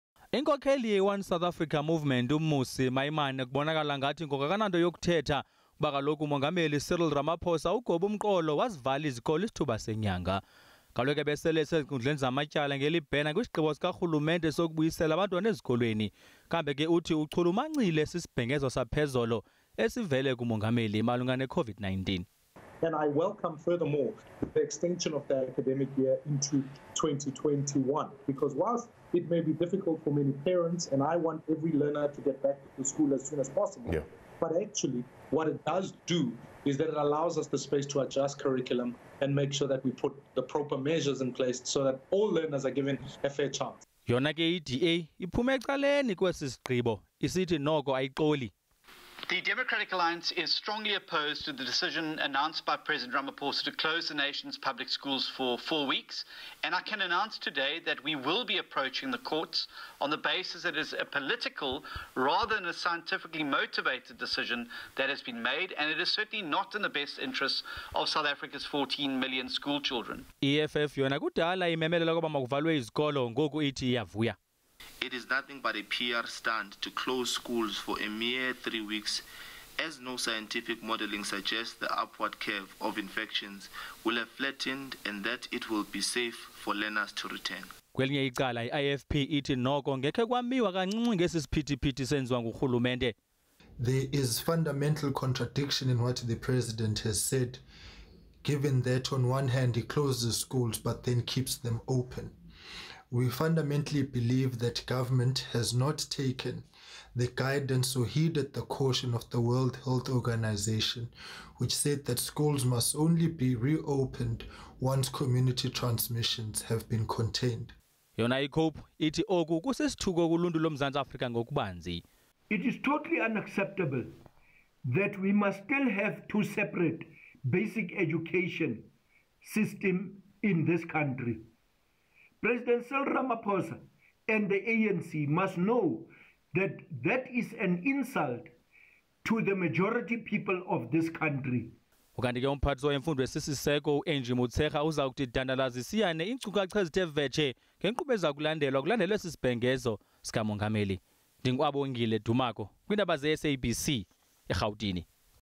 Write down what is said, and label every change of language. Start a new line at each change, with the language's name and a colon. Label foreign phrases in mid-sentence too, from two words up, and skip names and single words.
Xhosa: Inkokheli ye-One South Africa Movement uMmusi Maimane kubonakala ngathi ngokakananto yokuthetha kuba kaloku umongameli Cyril Ramaphosa ugoba umqolo wazivala izikolo isithuba senyanga. Kaloku besele sezinkundleni zamatyala ngelibhena kwisigqibo sikarhulumente sokubuyisela abantwana ezikolweni. Kambe ke uthi uchulumancile sisibhengezo saphezolo esivele kumongameli malunga ne-COVID-19.
English: And I welcome furthermore the extension of the academic year into 2021, because whilst it may be difficult for many parents, and I want every learner to get back to school as soon as possible, but actually what it does do is that it allows us the space to adjust curriculum and make sure that we put the proper measures in place so that all learners are given a fair chance.
Xhosa: Yona ke iDA iphume ecaleni kwesi sigqibo isithi noko ayixoli.
English: The Democratic Alliance is strongly opposed to the decision announced by President Ramaphosa to close the nation's public schools for 4 weeks. And I can announce today that we will be approaching the courts on the basis that it is a political rather than a scientifically motivated decision that has been made. And it is certainly not in the best interests of South Africa's 14 million school children.
Xhosa: EFF yona kudala imemelela kuba makuvalwe izikolo ngoku ithi iyavuya.
English: It is nothing but a PR stunt to close schools for a mere 3 weeks, as no scientific modeling suggests the upward curve of infections will have flattened and that it will be safe for learners to return.
Xhosa: Kwelinye icala i-IFP ithi noko ngekhe kwamiwa kancinci ngesi siphithiphithi senziwa ngurhulumente.
English: There is fundamental contradiction in what the president has said, given that on one hand he closes schools but then keeps them open. We fundamentally believe that government has not taken the guidance or heeded the caution of the World Health Organization, which said that schools must only be reopened once community transmissions have been contained.
Xhosa: Yona iCope ithi oku kusisithuko kuluntu loMzantsi Afrika ngokubanzi.
English: It is totally unacceptable that we must still have two separate basic education systems in this country. President Cyril Ramaphosa and the ANC must know that that is an insult to the majority people of this country.
Xhosa: Ukanti ke umphathi wemfundo esisiseko uAngie Motshekga uza kuthi dandalazisiyane iinkcukacha ezithe vetshe ngenkqubo eza kulandelwe sisibhengezo sikamongameli. Ndinkwabongile Dumako kwiindaba ze-SABC eRhawutini.